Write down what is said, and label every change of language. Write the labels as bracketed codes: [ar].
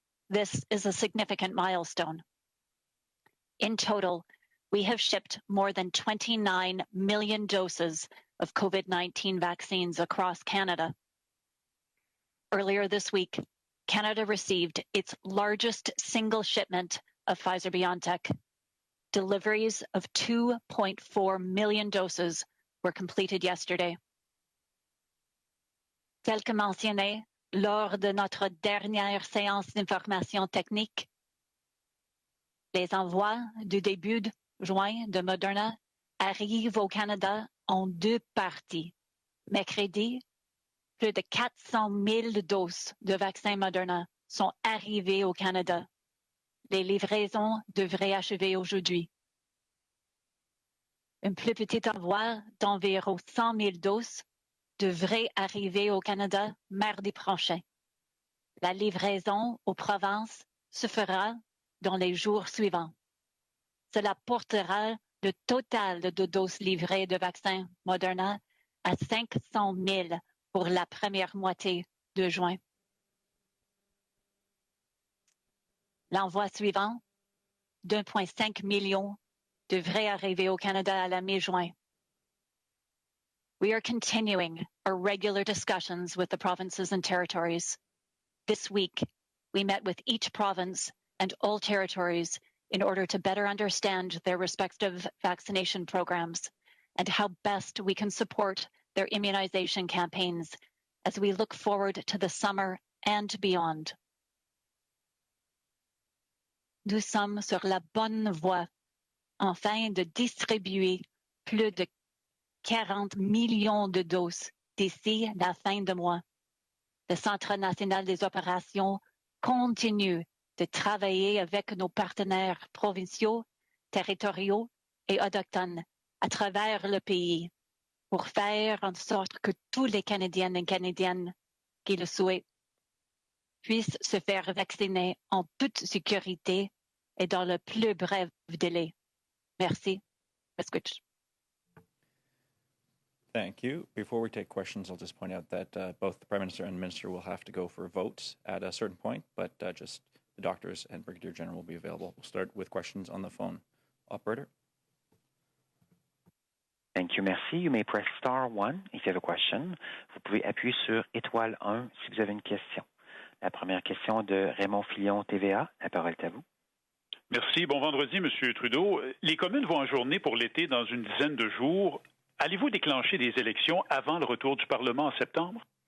[en] This is a significant milestone. In total, we have shipped more than 29 million doses of COVID-19 vaccines across Canada. Earlier this week, Canada received its largest single shipment of Pfizer-BioNTech. Deliveries of 2.4 million doses were completed yesterday. [fr] Tel que mentionné lors de notre dernière séance d'information technique, les envois du début juin de Moderna arrivent au Canada en deux parties. Mercredi, plus de 400 000 doses de vaccins Moderna sont arrivées au Canada. Les livraisons devraient achever aujourd'hui. Un plus petit envoi d'environ 100 000 doses devrait arriver au Canada mardi prochain. La livraison aux provinces se fera dans les jours suivants. Cela portera le total de doses livrées de vaccins Moderna à 500 000 pour la première moitié de juin. L'envoi suivant, d'1,5 million, devrait arriver au Canada à la mi-juin. [en] We are continuing our regular discussions with the provinces and territories. This week, we met with each province and all territories in order to better understand their respective vaccination programs and how best we can support their immunization campaigns as we look forward to the summer and beyond. [fr] Nous sommes sur la bonne voie afin de distribuer plus de 40 millions de doses d'ici la fin du mois. Le Centre national des opérations continue de travailler avec nos partenaires provinciaux, territoriaux et autochtones à travers le pays pour faire en sorte que tous les Canadiennes et Canadiennes qui le souhaitent puissent se faire vacciner en toute sécurité et dans le plus bref délai. Merci. [en] Thank you. Before we take questions, I'll just point out that both the Prime Minister and Minister will have to go for votes at a certain point, but just the doctors and Brigadier General will be available. We'll start with questions on the phone. Operator. Thank you, merci. You may press star 1 if you have a question. [fr] Vous pouvez appuyer sur étoile 1 si vous avez une question. La première question de Raymond Fillon, TVA. La parole est à vous. Merci. Bon vendredi, M. Trudeau. Les communes vont en journée pour l'été dans une dizaine de jours. Allez-vous déclencher des élections avant le retour du Parlement en septembre?